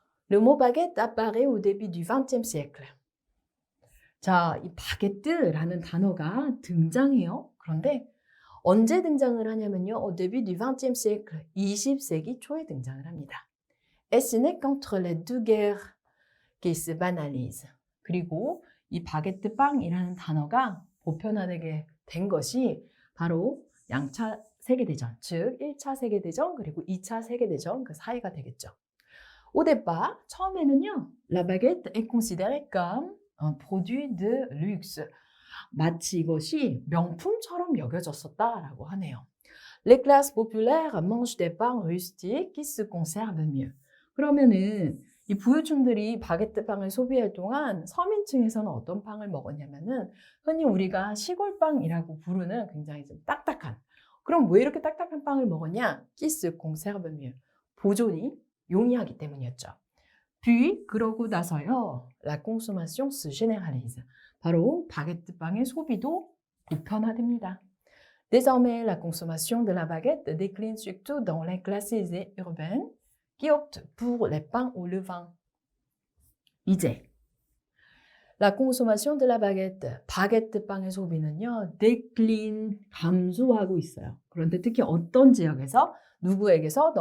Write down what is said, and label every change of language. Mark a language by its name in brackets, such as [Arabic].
[French] Le mot baguette apparaît au début du XXe siècle. [Korean] 자, 이 바게트라는 단어가 등장해요. 그런데 언제 등장을 하냐면요. au début du XXe siècle, 20세기 초에 등장을 합니다. [French] Et ce n'est qu'entre les deux guerres qu'il se banalise. [Korean] 그리고 이 바게트 빵이라는 단어가 보편화되게 된 것이 바로 양차 세계대전, 즉 1차 세계대전 그리고 2차 세계대전 그 사이가 되겠죠. [French] Au départ, [Korean] 처음에는요, [French] la baguette est considérée comme un produit de luxe. [Korean] 마치 이것이 명품처럼 여겨졌었다라고 하네요. [French] Les classes populaires mangent des pains rustiques qui se conservent mieux. [Korean] 그러면은 이 부유층들이 바게트 빵을 소비할 동안 서민층에서는 어떤 빵을 먹었냐면은 흔히 우리가 시골빵이라고 부르는 굉장히 좀 딱딱한. 그럼 왜 이렇게 딱딱한 빵을 먹었냐? [French] qui se conserve mieux. [Korean] 보존이 용이하기 때문이었죠. puis 그러고 나서요. [French] la consommation se généralise. [Korean] 바로 바게트 빵의 소비도 보편화됩니다. [French] Désormais, la consommation de la baguette décline surtout dans les classes aisées urbaines qui optent pour les pains au levain. [Korean] 이제 [French] la consommation de la baguette, [Korean] 바게트 빵의 소비는요, décline, 감소하고 있어요. 그런데 특히 어떤 지역에서, 누구에게서?